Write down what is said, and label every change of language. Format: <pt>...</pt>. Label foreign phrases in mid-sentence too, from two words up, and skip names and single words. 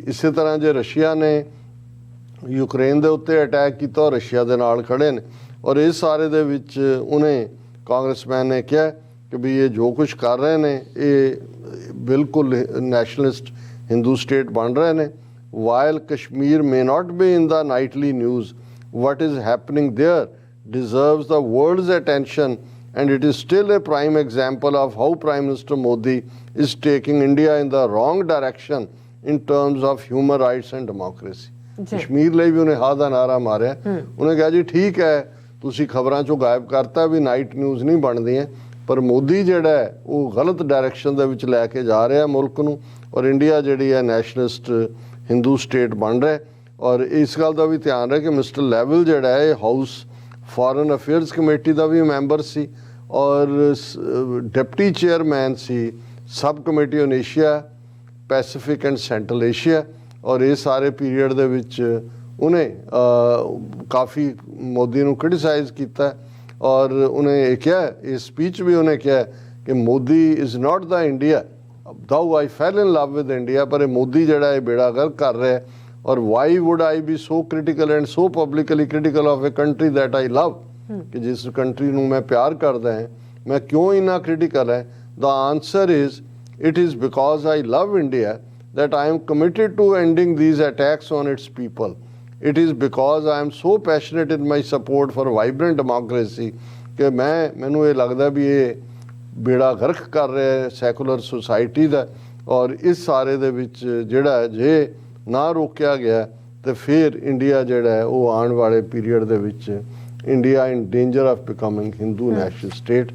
<pa>ਇਸੇ ਤਰ੍ਹਾਂ ਜੇ ਰਸ਼ੀਆ ਨੇ ਯੂਕਰੇਨ ਦੇ ਉੱਤੇ ਅਟੈਕ ਕੀਤਾ, ਉਹ ਰਸ਼ੀਆ ਦੇ ਨਾਲ ਖੜੇ ਨੇ, ਔਰ ਇਸ ਸਾਰੇ ਦੇ ਵਿੱਚ ਉਹਨੇ ਕਾਂਗਰਸਮੈਨ ਨੇ ਕਿਹਾ ਕਿ ਵੀ ਇਹ ਜੋ ਕੁਝ ਕਰ ਰਹੇ ਨੇ ਇਹ ਬਿਲਕੁਲ</pa> <en>nationalist Hindu state</en> <pa>ਬਣ ਰਹੇ ਨੇ।</pa> <en>ਵਾਈਲ ਕਸ਼ਮੀਰ may not be in the nightly news, what is happening there deserves the world's attention, and it is still a prime example of how Prime Minister Modi is taking India in the wrong direction in terms of human rights and democracy।</en> <pa>ਕਸ਼ਮੀਰ ਲਈ ਵੀ ਉਹਨੇ ਹਾਂ ਦਾ ਨਾਰਾ ਮਾਰਿਆ। ਉਹਨੇ ਕਿਹਾ ਜੀ ਠੀਕ ਹੈ ਤੁਸੀਂ ਖਬਰਾਂ ਚੋਂ ਗਾਇਬ ਕਰਤਾ ਵੀ</pa> <en>night news</en> <pa>ਨਹੀਂ ਬਣਦੀਆਂ, ਪਰ ਮੋਦੀ ਜਿਹੜਾ ਹੈ ਉਹ ਗਲਤ ਡਾਇਰੈਕਸ਼ਨ ਦੇ ਵਿੱਚ ਲੈ ਕੇ ਜਾ ਰਿਹਾ ਮੁਲਕ ਨੂੰ, ਔਰ ਇੰਡੀਆ ਜਿਹੜੀ ਹੈ</pa> <en>nationalist Hindu state</en> <pa>ਬਣ ਰਿਹਾ। ਔਰ ਇਸ ਗੱਲ ਦਾ ਵੀ ਧਿਆਨ ਰੱਖੇ ਕਿ ਮਿਸਟਰ ਲੈਵਲ ਜਿਹੜਾ ਹੈ ਇਹ ਹਾਊਸ ਫੋਰਨ ਅਫੇਅਰਸ ਕਮੇਟੀ ਦਾ ਵੀ ਮੈਂਬਰ ਸੀ ਔਰ</pa> <en>deputy chairman</en> <pa>ਸੀ ਸਬ ਕਮੇਟੀ ਔਨ ਏਸ਼ੀਆ ਪੈਸੀਫਿਕ ਐਂਡ ਸੈਂਟਰਲ ਏਸ਼ੀਆ। ਔਰ ਇਹ ਸਾਰੇ ਪੀਰੀਅਡ ਦੇ ਵਿੱਚ ਉਹਨੇ ਕਾਫੀ ਮੋਦੀ ਨੂੰ ਕ੍ਰਿਟਿਸਾਈਜ਼ ਕੀਤਾ ਔਰ ਉਹਨੇ ਇਹ ਕਿਹਾ ਇਸ ਸਪੀਚ ਵੀ ਉਹਨੇ ਕਿਹਾ ਕਿ</pa> <en>Modi is not the India though I fell in love with India,</en> <pa>ਪਰ ਇਹ ਮੋਦੀ ਜਿਹੜਾ ਇਹ ਬੇੜਾ ਗਰਕ ਕਰ ਰਿਹਾ। ਔਰ</pa> <en>why would I be so critical and so publicly critical of a country that I love,</en> <pa>ਕਿ ਜਿਸ ਕੰਟਰੀ ਨੂੰ ਮੈਂ ਪਿਆਰ ਕਰਦਾ ਹਾਂ ਮੈਂ ਕਿਉਂ ਇੰਨਾ critical ਹੈ।</pa> <en>The answer is it is because I love India that I am committed to ending these attacks on its people. It is because I am so passionate in my support for vibrant democracy</en> <pa>ਕਿ ਮੈਨੂੰ ਇਹ ਲੱਗਦਾ ਵੀ ਇਹ ਬੇੜਾ ਗਰਕ ਕਰ ਰਿਹਾ</pa> <en>secular society ਦਾ।</en> <pa>ਔਰ ਇਸ ਸਾਰੇ ਦੇ ਵਿੱਚ ਜਿਹੜਾ ਜੇ ਨਾ ਰੋਕਿਆ ਗਿਆ ਤੇ ਫਿਰ ਇੰਡੀਆ ਜਿਹੜਾ ਹੈ ਉਹ ਆਉਣ ਵਾਲੇ ਪੀਰੀਅਡ ਦੇ ਵਿੱਚ</pa> <en>India in danger of becoming Hindu national state.</en>